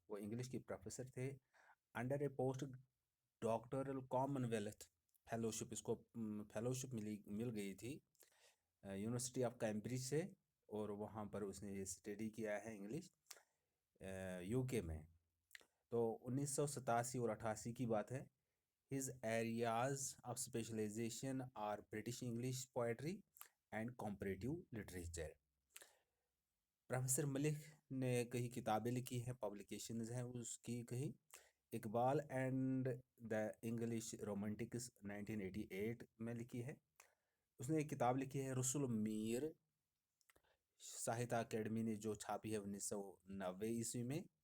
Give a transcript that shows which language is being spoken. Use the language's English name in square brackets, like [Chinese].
[Hindi] वो इंग्लिश की प्रोफेसर थे। [English] under a post doctoral Commonwealth fellowship, [Hindi] इसको फेलोशिप मिल गई थी यूनिवर्सिटी ऑफ कैम्ब्रिज से, और वहाँ पर उसने ये स्टडी किया है इंग्लिश यूके में। तो 1987 और 88 की बात है। [English] His areas of specialization are British English poetry and comparative literature. [Hindi] Professor Malik ने कई किताबें लिखी हैं, पब्लिकेशंस हैं उसकी कई। Iqbal and the English Romantics 1988 में लिखी है। उसने एक किताब लिखी है रसूल मीर, साहित्य अकेडमी ने जो छापी है 1990 ईस्वी में।